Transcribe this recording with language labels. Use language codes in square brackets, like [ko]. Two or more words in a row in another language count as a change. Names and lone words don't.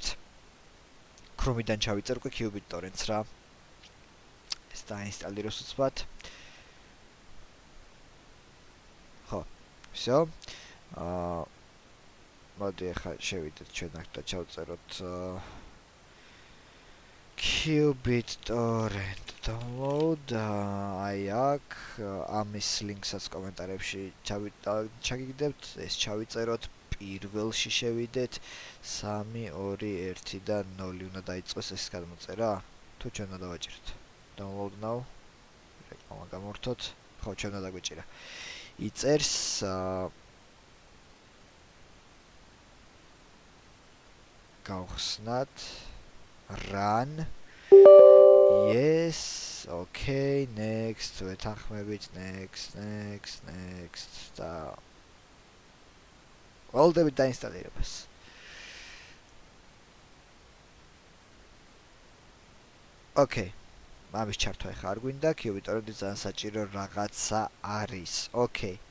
[ka] Chrome-დან ჩავიწერ უკვე Qubit torrent-ს რა. ეს დაინსტალიროს უცბად. ხო, всё. მოდი ახლა შევიდეთ ჩვენ აქ და ჩავწეროთ Qubit torrent download. აი აქ ამის ლინკსაც კომენტარებში ჩაგიგდებთ, ეს ჩავიწეროთ, პირველში შევიდეთ 3 2 1 და 0 უნდა დაიწყოს ეს გადმოწერა. თუ ჩვენ უნდა დავაჭიროთ. [en] download now. [ka] რეკლამა გამორთოთ. ხო, ჩვენ უნდა დაგვიჭირა. იწერს გავხსნათ run. [en] yes, okay, next, [ka] ვეთანხმებით, next და ველოდებით დაინსტალირებას. [en] okay. [ka] ამის ჩართვა ახლა არ გვინდა, Qubit torrent-ი ძალიან საჭირო რაღაცა არის. okay.